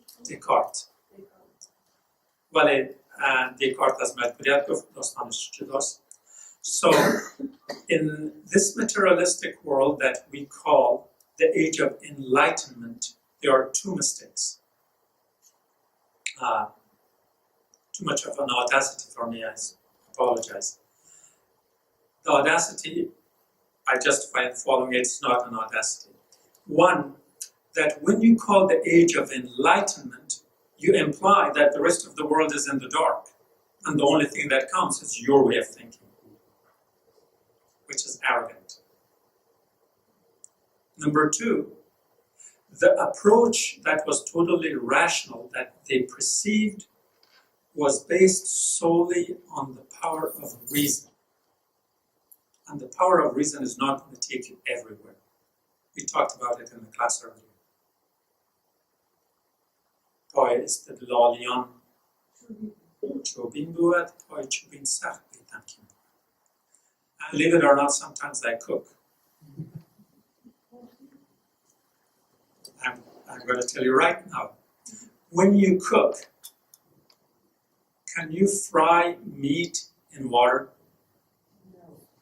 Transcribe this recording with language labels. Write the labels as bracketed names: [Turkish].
[Persian] دکارت. ولی دکارت از مجبوریت گفت، داستانش جداست. [English] So in this materialistic world that we call the age of enlightenment, there are two mistakes. Too much of an audacity for me, I apologize. The audacity, I justify in following it, it's not an audacity. One, that when you call the age of enlightenment, you imply that the rest of the world is in the dark, and the only thing that counts is your way of thinking, which is arrogant. Number two, the approach that was totally rational, that they perceived, was based solely on the power of reason. And the power of reason is not going to take you everywhere. We talked about it in the class earlier. [Persian] پای استدلالیان چوبین بود، پای چوبین سخت بیتن که بود. [English] And believe it or not, sometimes I cook. I'm going to tell you right now, when you cook, can you fry meat in water? No.